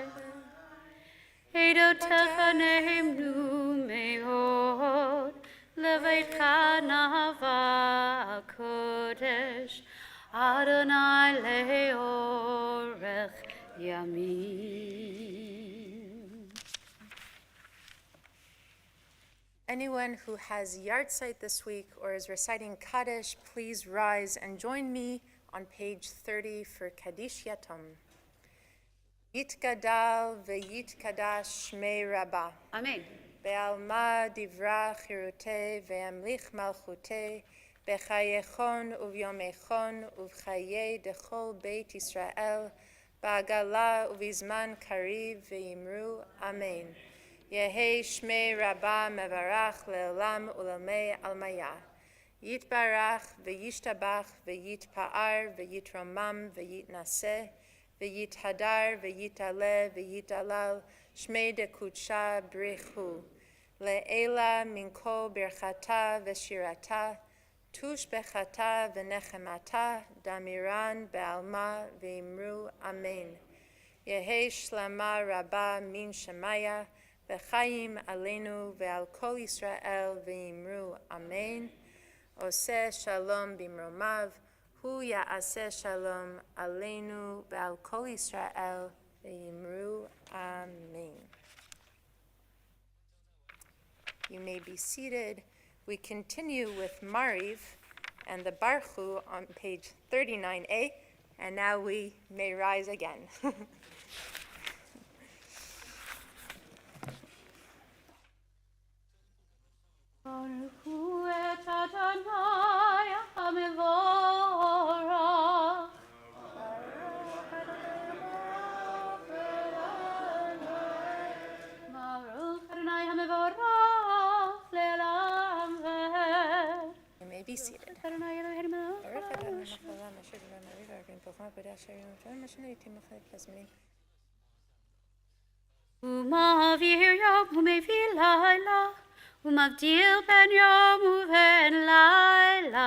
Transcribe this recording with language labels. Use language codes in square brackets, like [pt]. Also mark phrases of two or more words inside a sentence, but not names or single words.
[he] עדותיך נאמנו מאד, לביתך נאוה קדש, ה' לארך ימים. [en] Anyone who has yahrzeit this week or is reciting Kaddish, please rise and join me on page 30 for Kaddish Yatom. [arc] יתגדל ויתקדש שמה רבא. Amen. בעלמא די ברא כרעותה וימליך מלכותה בחייכון וביומיכון ובחיי דכל בית ישראל בעגלא ובזמן קריב ואמרו. Amen. יהא שמה רבא מברך לעלם ולעלמי עלמיא. יתברך וישתבח ויתפאר ויתרומם ויתנשא ויתהדר ויתעלה ויתהלל שמה דקדשא בריך הוא לעלא מן כל ברכתא ושירתא תשבחתא ונחמתא דאמירן בעלמא ואמרו. אמן. יהא שלמא רבא מן שמיא וחיים עלינו ועל כל ישראל ואמרו. אמן. [he] עשה שלום במרומיו הוא יעשה שלום עלינו ועל כל ישראל ואמרו. [en] Amen. You may be seated. We continue with Mariv and the Barchu on page 39a, and now we may rise again. [he] ברוך הוא את ה' המבורך. ברוך ה' המבורך לעולם ועד. [en] You may be seated. [he] ה' אלהינו מלך העולם. ומעביר יום ומביא לילה, ומבדיל בין יום ובין לילה.